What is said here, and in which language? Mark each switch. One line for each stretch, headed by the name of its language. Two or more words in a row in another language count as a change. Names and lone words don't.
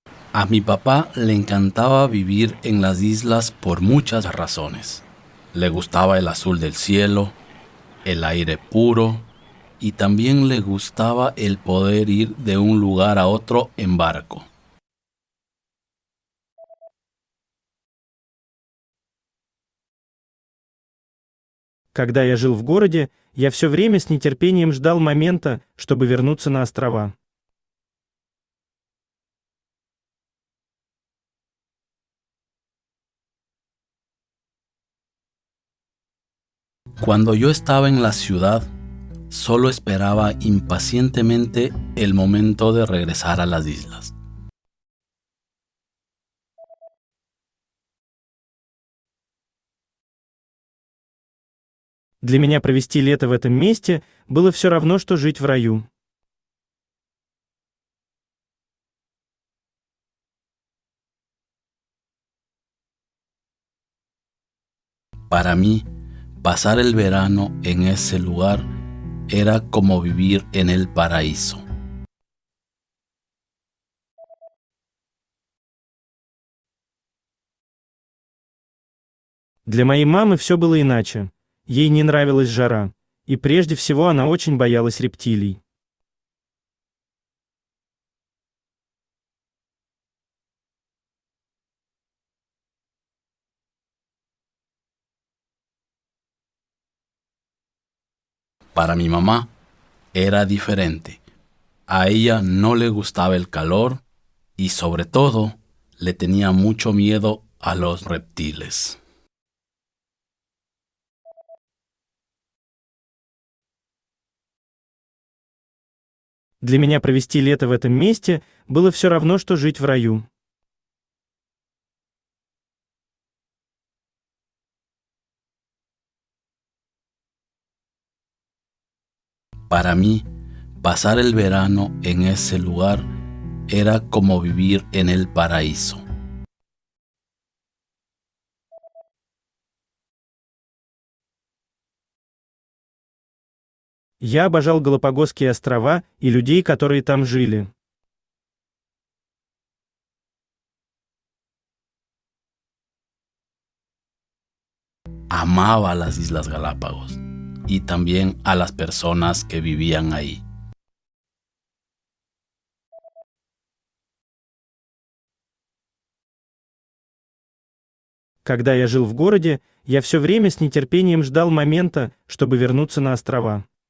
Spanish: A mi papá le encantaba vivir en las islas por muchas razones. Le gustaba el azul del cielo, el aire puro y también le gustaba el poder ir de un lugar a otro en barco.
Russian: Когда я жил в городе, я все время с нетерпением ждал момента, чтобы вернуться на острова.
Spanish: Cuando yo estaba en la ciudad, solo esperaba impacientemente el momento de regresar a las islas.
Russian: Для меня провести лето в этом месте было все равно, что жить в раю.
Spanish: Para mí, pasar el verano en ese lugar era como vivir en el paraíso.
Russian: Для моей мамы все было иначе. Ей не нравилась жара. И прежде всего она очень боялась рептилий.
Spanish: Para mi mamá era diferente. A ella no le gustaba el calor y sobre todo le tenía mucho miedo a los reptiles.
Russian: Для меня провести лето в этом месте было все равно, что жить в раю.
Spanish: Para mí, pasar el verano en ese lugar era como vivir en el paraíso.
Russian: Я обожал Галапагосские острова и людей, которые там жили.
Spanish: Amaba las Islas Galápagos y también a las personas que vivían ahí.
Russian: Когда я жил в городе, я все время с нетерпением ждал момента, чтобы вернуться на острова.